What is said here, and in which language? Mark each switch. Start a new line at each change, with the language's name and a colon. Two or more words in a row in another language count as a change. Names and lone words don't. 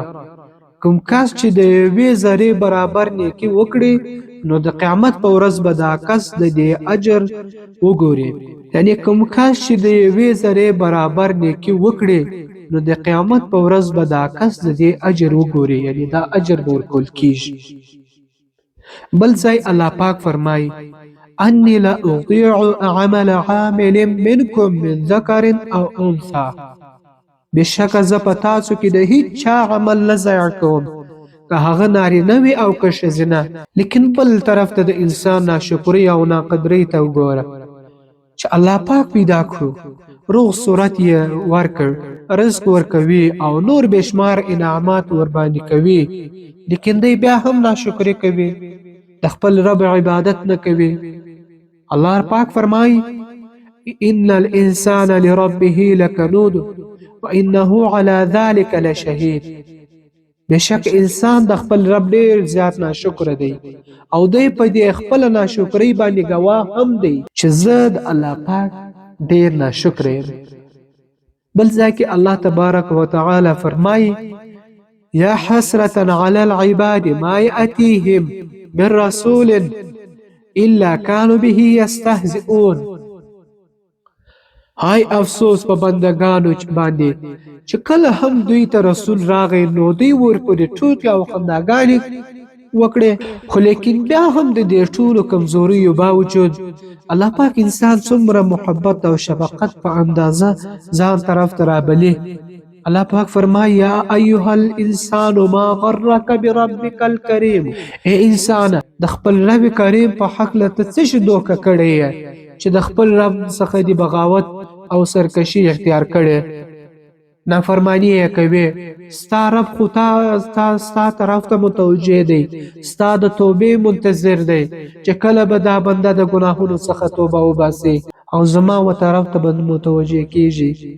Pashto: کوم کس چې د یوې ذرې برابر نیکي وکړي نو د قیامت په ورځ به دا کس د دې اجر وګوري. یعنی کوم کس چې د یوې ذرې برابر نیکي وکړي نو د قیامت په ورځ به دا کس د دې اجر وګوري، یعنی دا اجر به ورکول کیږي. بل ځای الله پاک فرمایي:
Arabic: انی لا اضيع عمل عامل منکم من ذکر او انثى.
Pashto: بشکه زه په تاسو کې د هیڅ چا عمل نه ضایع کوم، که هغه نارینه وي او که ښځینه. لیکن بل طرف ته د انسان ناشکرۍ او ناقدرۍ ته وګوره چې الله پاک پیدا کړو، روغ صورت یې ورکړ، رزق ورکوي او نور بېشمار انعامات ورباندې کوي، لیکن دی بیا هم ناشکري کوي، د خپل رب عبادت نه کوي. الله پاک فرمایي:
Arabic: ان الانسان لربه لکنود وانه على ذلك لشهید.
Pashto: بشک انسان د خپل رب ډیر زیات ناشکر دی او دی په دې خپل ناشکرۍ باندې گواه هم دی چې زه د الله پاک ډیر ناشکر یم. بل ځای کې الله تبارک وتعالی فرمایي:
Arabic: یا حسرة علی العباد ما یأتیهم من رسول الا كانوا به یستهزئون.
Pashto: هاي افسوس په بندگانو باندې چې کله هم دوی ته رسول راغی نو دوی ورپورې ټوکې او خنداګانې وکړې، خو لیکن بیا هم د دې ټولو کمزوریو باوجود الله پاک انسان څومره محبت او شفقت په اندازه ځان طرف ته رابلي. الله پاک فرمایي:
Arabic: یا ایها الانسان ما غرک بربک الکریم.
Pashto: ای انسان، د خپل رب کریم په حق له ته څه شي دوکه کړی چې د خپل رب څخه دی بغاوت او سرکشي اختیار کړې، نافرمانی یې کوي، ستا رب خو ستا طرف ته متوجه دی، ستا د توبې منتظر دی چې کله به دا بنده د ګناهونو څخه توبه وباسي او زما و طرف ته به متوجه کیږي.